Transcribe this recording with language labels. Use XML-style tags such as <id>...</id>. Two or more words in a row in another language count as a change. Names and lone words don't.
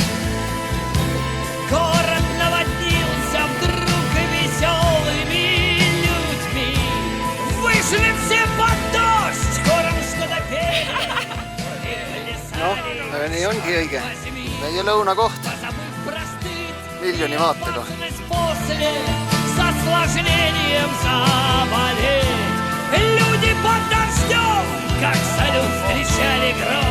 <ru>город наводнился вдруг веселыми людьми. Вышли все под дождь, хором что-то пели.</ru> <et>Noh, aga nii ongi õige. Meie lõunakoht miljoni vaatega.</et> <ru>После с осложнением заболеть. Люди под дождем, как салют, встречали гром.</ru>